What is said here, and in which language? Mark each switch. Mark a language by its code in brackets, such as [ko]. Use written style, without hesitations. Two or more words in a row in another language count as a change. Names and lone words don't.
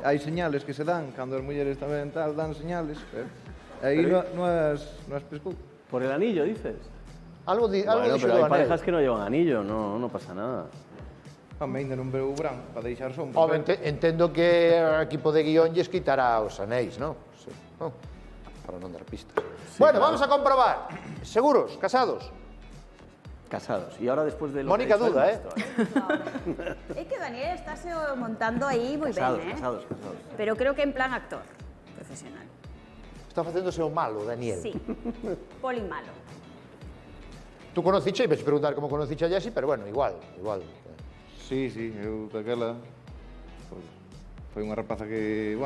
[gl] Hai señales que se dan, cando as mulleres tamén tal dan señales, aí non as pescou. [es] Por el anillo, dices. Algo Bueno, [gl] dixo pero do [es] hay [gl] anel. [es] parejas que no llevan anillo, no pasa nada. [gl] Home, ainda non veo o verán para deixar sombras. Home, entendo que o equipo de guión lles quitará os anéis, non? Sí. No. Para non dar pistas. Bueno, claro. [es] vamos a comprobar. ¿Seguros? ¿Casados? Casados. Y ahora después de lo Mónica que ha dicho, duda, es esto, [gl] É que Daniel está se montando aí moi [es] Casados, [gl] ben, [es] casados, casados. Pero creo que en plan actor profesional. [gl] Está facéndose o malo, Daniel. [es] Sí. Poli malo. [gl] Tú conociche, ves preguntar como conociche a Jessie, pero bueno, igual. Sí, eu daquela foi unha rapaza que, bueno,